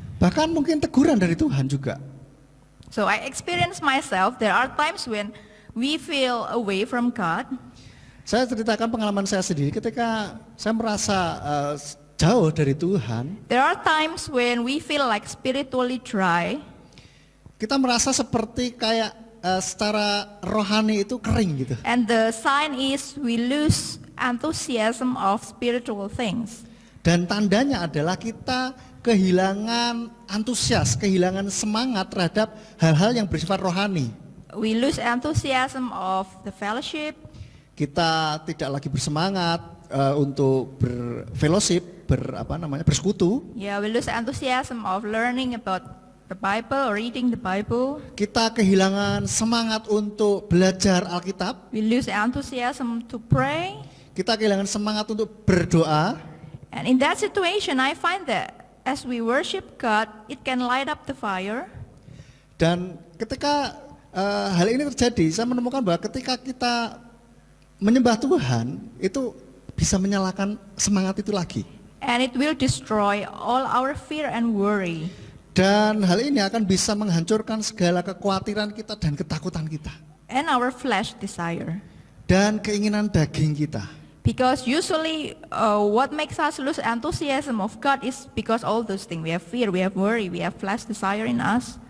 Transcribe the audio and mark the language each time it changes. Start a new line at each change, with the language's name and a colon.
Indonesian: Bahkan mungkin teguran dari Tuhan juga.
English: So I experience myself, there are times when we feel away from God.
Indonesian: Saya ceritakan pengalaman saya sendiri ketika saya merasa jauh dari Tuhan.
English: There are times when we feel like spiritually dry.
Indonesian: Kita merasa seperti kayak secara rohani itu kering gitu.
English: And the sign is we lose enthusiasm of spiritual things.
Indonesian: Dan tandanya adalah kita kehilangan antusias, kehilangan semangat terhadap hal-hal yang bersifat rohani.
English: We lose enthusiasm of the fellowship.
Indonesian: Kita tidak lagi bersemangat untuk berfellowship, bersekutu.
English: Yeah, we lose enthusiasm of learning about the Bible or reading the Bible.
Indonesian: Kita kehilangan semangat untuk belajar Alkitab.
English: We lose enthusiasm to pray.
Indonesian: Kita kehilangan semangat untuk berdoa.
English: And in that situation, I find that as we worship God, it can light up the fire.
Indonesian: Dan ketika hal ini terjadi, saya menemukan bahwa ketika kita menyembah Tuhan, itu bisa menyalakan semangat itu lagi.
English: And it will destroy all our fear and worry.
Indonesian: Dan hal ini akan bisa menghancurkan segala kekhawatiran kita dan ketakutan kita.
English: And our flesh desire.
Indonesian: Dan keinginan daging kita.
English: Because usually what makes us lose enthusiasm of God is because all those things. We have fear, we have worry, we have flesh desire in us.